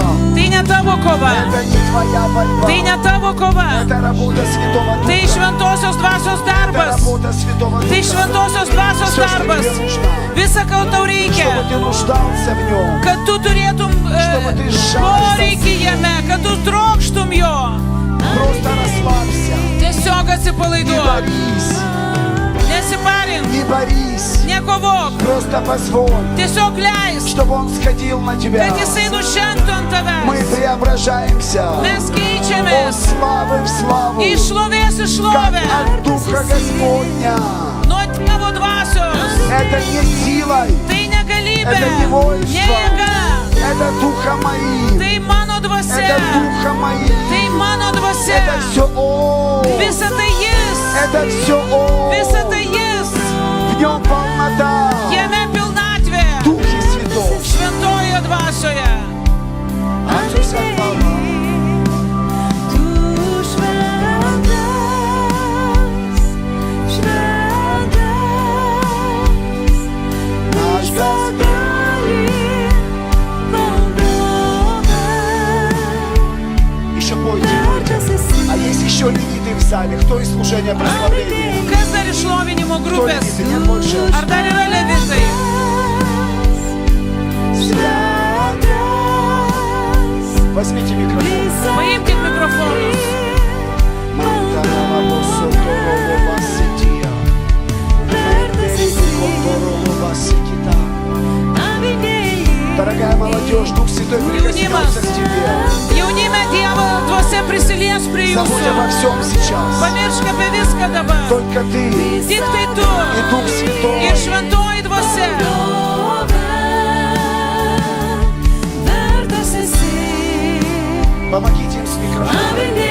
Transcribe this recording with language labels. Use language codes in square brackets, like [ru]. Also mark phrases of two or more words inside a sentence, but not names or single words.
[lt] Tai ne tavo kova. [ru] Это не твоя борьба. [lt] Tai ne tavo kova. [ru] Это работа Святого Духа. [lt] Tai šventosios dvasios [ru] Это [lt] darbas. [ru] работа Святого Духа. [lt] Tai šventosios dvasios [ru] Все, что [lt] darbas. [ru] тебе нужно, [lt] Visa, ko tau [ru] чтобы [lt] reikia, [ru] ты нуждался в нем. [lt] kad tu turėtum poreikį jame, kad tu trokštum jo. [ru] Просто расслабься. [lt] Tiesiog [ru] Не [lt] atsipalaiduok. [ru] борись. [lt] Nesiparink. [ru] Не борись. [lt] Nekovok. [ru] Просто позволь, [lt] Tiesiog leisk, [ru] чтобы Он сходил на тебя. [lt] kad jisai nušentų ant [ru] Мы [lt] tavęs. [ru] преображаемся. [lt] Mes [ru] От [lt] keičiamės [ru] славы в славу. [lt] iš šlovės į [ru] Как [lt] šlovę. [ru] от Духа Господня. [lt] nuo Dievo dvasios. [ru] Это не силой, [lt] Tai negalybė, [ru] это не [lt] ne [ru] воинство, [lt] jėga, [ru] это Духом моим, [lt] tai mano dvasia, [ru] это Духом моим, [lt] tai mano dvasia. [ru] это все Он, [lt] Visa tai Jis, [ru] это все Он, [lt] visa tai Jis, [ru] в Нем полнота, [lt] jame pilnatvė, [ru] Духе Святом. [lt] šventojo dvasioje. [ru] Отцу вся хвала. Наш Господь. Еще пойте. А есть еще левиты в зале? Кто из служения прославления? [lt] Kas dar iš šlovinimo [ru] Кто [lt] grupės? [ru] левиты? Нет больше. [lt] Ar dar yra levitai? [ru] Возьмите микрофон. [lt] Paimkit mikrofonus. [ru] Дорогая молодежь, Дух Святой прикоснется к тебе. [lt] Jaunime Dievo dvasia prisilies prie [ru] Забудь [lt] jūsų. [ru] обо всем сейчас. [lt] Pamiršk apie viską dabar. [ru] Только ты [lt] Tik tai tu [ru] и Дух Святой. [lt] ir šventoji dvasia. [ru] Помогите им с микрофоном.